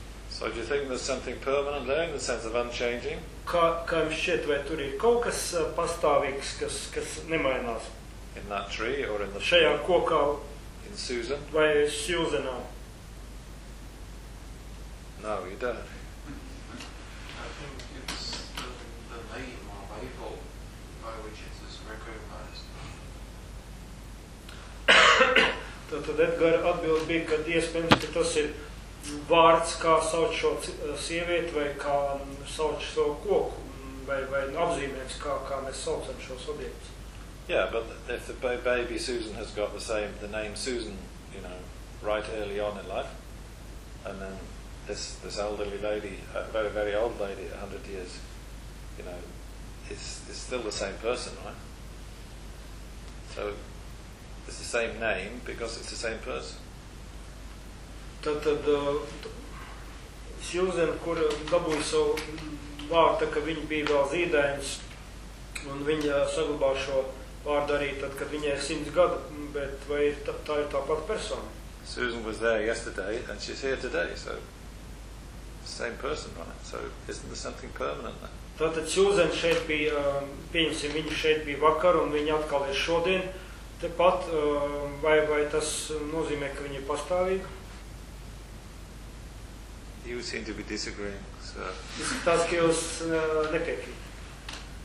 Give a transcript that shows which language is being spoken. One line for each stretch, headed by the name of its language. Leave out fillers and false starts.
English: So do you think there's something permanent there in the sense of unchanging?
Latvian: Kā jums šķiet, vai tur ir kaut kas pastāvīgs, kas nemainās?
English: In that tree or in the
Latvian: šajā kokā?
English: In Susan?
Latvian: Vai Susanā?
English: No, you don't. I think it's the name or label by which it is recognized.
Latvian: Tad Edgar atbild bija, ka iespējams, ka tas ir vārds, kā sauc šo sievieti vai kā sauc šo koku vai apzīmēts, kā mēs saucam šos objektus.
English: Yeah, but if the baby Susan has got the name Susan, you know, right early on in life, and then this elderly lady, a very, very old lady, 100 years, you know, is still the same person, right? So it's the same name because it's the same person.
Latvian: Tad Susan, kur dabūja savu vārdu, ka viņa bija vēl zīdēns, un viņa saglabā šo vārdu arī tad, kad viņai ir 100 gadu, bet vai tā ir tā pati persona?
English: Susan was there yesterday, and she's here today, so same person, right? So isn't there something permanent there?
Latvian: Tātad Susan šeit bija, pieņemsim, viņa šeit bija vakar, un viņa atkal ir šodien. Tepat, vai tas nozīmē, ka viņa ir pastāvīga?
English: You seem to be disagreeing, so...
Latvian: Izskatās, ka jūs nepiekrīt.